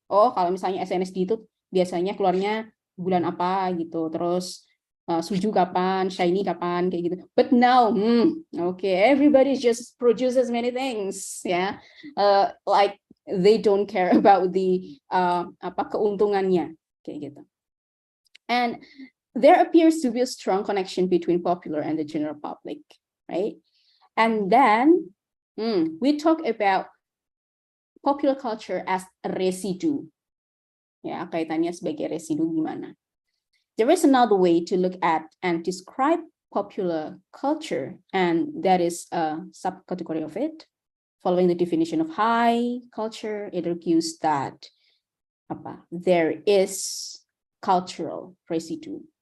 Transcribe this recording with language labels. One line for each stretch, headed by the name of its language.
Indonesian: Oh, kalau misalnya SNSD itu biasanya keluarnya bulan apa gitu. Terus Suju kapan, shiny kapan, kayak gitu.
English: But now, okay, everybody just produces many things, ya. Like they don't care about the
Indonesian: keuntungannya, kayak gitu.
English: And there appears to be a strong connection between popular and the general public, right? And then we talk about popular culture as a residue.
Indonesian: Ya, kaitannya sebagai residu gimana?
English: There is another way to look at and describe popular culture, and that is a subcategory of it. Following the definition of high culture, it argues that there is cultural residue.